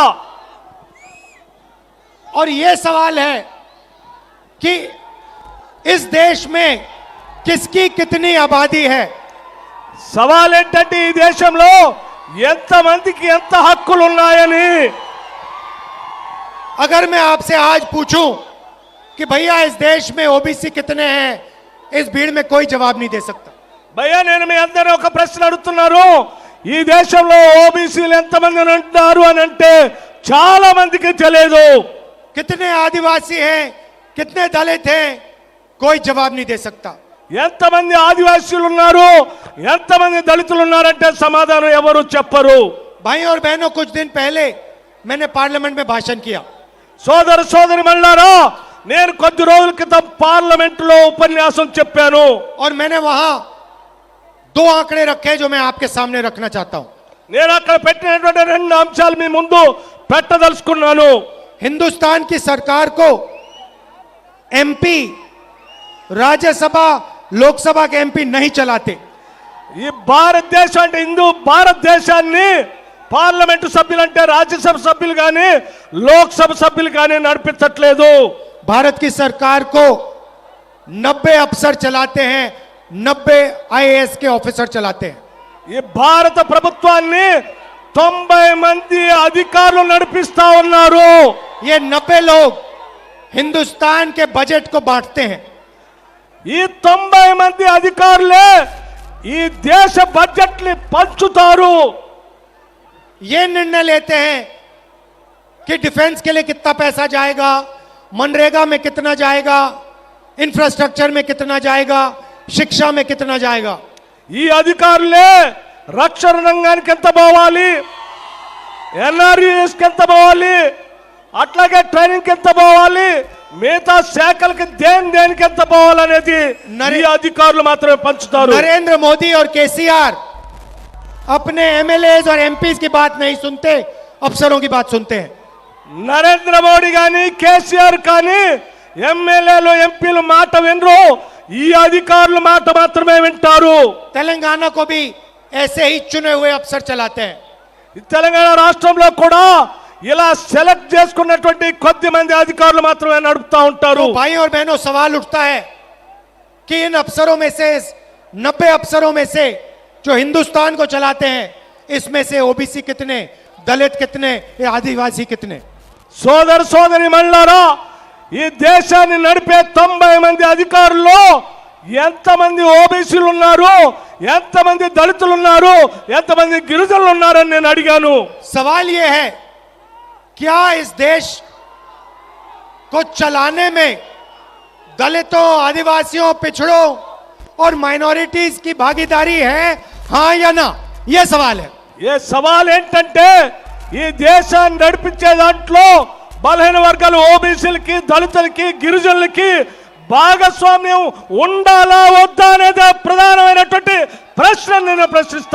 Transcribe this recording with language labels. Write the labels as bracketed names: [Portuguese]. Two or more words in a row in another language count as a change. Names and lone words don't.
[Hindi] और ये सवाल है कि इस देश में किसकी कितनी आबादी है। [Telugu] సవాల్ ఏంటంటే ఈ దేశంలో ఎంతమందికి ఎంత హక్కులు ఉన్నాయని. [Hindi] अगर मैं आपसे आज पूछूं कि भैया इस देश में ओबीसी कितने हैं, इस भीड़ में कोई जवाब नहीं दे सकता। [Telugu] భయ్యా నేను మీ అందరూ ఒక ప్రశ్న అడుగుతున్నారు, ఈ దేశంలో ఓబీసీలు ఎంతమంది ఉంటారు అని అంటే చాలా మందికి తెలియదు. [Hindi] कितने आदिवासी हैं, कितने दलित हैं, कोई जवाब नहीं दे सकता। [Telugu] ఎంతమంది ఆదివాసీలు ఉన్నారు, ఎంతమంది దళితులు ఉన్నారంటే సమాధానం ఎవరు చెప్పరు. [Hindi] भाई और बहनों, कुछ दिन पहले मैंने पार्लियामेंट में भाषण किया। [Telugu] సోదర సోదరి మళ్ళారా, నేను కొద్ది రోజుల క్రితం పార్లమెంటులో ఉపన్యాసం చెప్పాను. [Hindi] और मैंने वहां 2 आंकड़े रखे जो मैं आपके सामने रखना चाहता हूं। [Telugu] నేను అక్కడ పెట్టినటువంటి 2 అంశాలు మీ ముందు పెట్టదలుచుకున్నాను. [Hindi] हिंदुस्तान की सरकार को एमपी, राज्यसभा, लोकसभा के एमपी नहीं चलाते। [Telugu] ఈ భారతదేశం అంటే హిందూ భారతదేశాన్ని పార్లమెంటు సభ్యులు అంటే రాజ్యసభ సభ్యులు కానీ లోక్సభ సభ్యులు కానీ నడిపించట్లేదు. [Hindi] भारत की सरकार को 90 अफसर चलाते हैं, 90 आईएएस के ऑफिसर चलाते हैं। [Telugu] ఈ భారత ప్రభుత్వాన్ని 90 మంది అధికారులు నడిపిస్తా ఉన్నారు. [Hindi] ये 90 लोग हिंदुस्तान के बजट को बांटते हैं। [Telugu] ఈ 90 మంది అధికారులే ఈ దేశ బడ్జెట్ ని పంచుతారు. [Hindi] ये निर्णय लेते हैं कि डिफेंस के लिए कितना पैसा जाएगा, मनरेगा में कितना जाएगा, इंफ्रास्ट्रक्चर में कितना जाएगा, शिक्षा में कितना जाएगा। [Telugu] ఈ అధికారులే రక్షణ రంగానికి ఎంత పోవాలి, ఎన్ఆర్ఈఎస్ కి ఎంత పోవాలి, అట్లాగే ట్రైనింగ్ ఎంత పోవాలి, మిగతా శాఖలకి దేనికి ఎంత పోవాలనేది ఈ అధికారులు మాత్రమే పంచుతారు. [Hindi] नरेंद्र मोदी और केसीआर अपने एमएलएज और एमपीज की बात नहीं सुनते, अफसरों की बात सुनते हैं। [Telugu] నరేంద్ర మోడీ కానీ కేసీఆర్ కానీ ఎమ్మెల్యేలు ఎంపీలు మాట వినరు, ఈ అధికారుల మాట మాత్రమే వింటారు. [Hindi] तेलंगाना को भी ऐसे ही चुने हुए अफसर चलाते हैं। [Telugu] ఈ తెలంగాణ రాష్ట్రంలో కూడా ఇలా సెలెక్ట్ చేసుకున్నటువంటి కొద్ది మంది అధికారులు మాత్రమే నడుపుతా ఉంటారు. [Hindi] तो भाई और बहनों, सवाल उठता है कि इन अफसरों में से, 90 अफसरों में से जो हिंदुस्तान को चलाते हैं, इसमें से ओबीसी कितने, दलित कितने, ये आदिवासी कितने। [Telugu] సోదర సోదరి మళ్ళారా, ఈ దేశాన్ని నడిపే 90 మంది అధికారుల్లో ఎంతమంది ఓబీసీలు ఉన్నారు, ఎంతమంది దళితులు ఉన్నారు, ఎంతమంది గిరిజనులు ఉన్నారని నేను అడిగాను. [Hindi] सवाल ये है, क्या इस देश को चलाने में दलितों, आदिवासियों, पिछड़ों और माइनॉरिटीज की भागीदारी है, हाँ या ना? यह सवाल है। [Telugu] ఏ సవాల్ ఏంటంటే ఈ దేశాన్ని నడిపించే దాంట్లో బలహీన వర్గాలు ఓబీసీలకి, దళితులకి, గిరిజనులకి భాగస్వామ్యం ఉండాలా వద్దా అనేది ప్రధానమైనటువంటి ప్రశ్న నేను ప్రశ్నిస్తా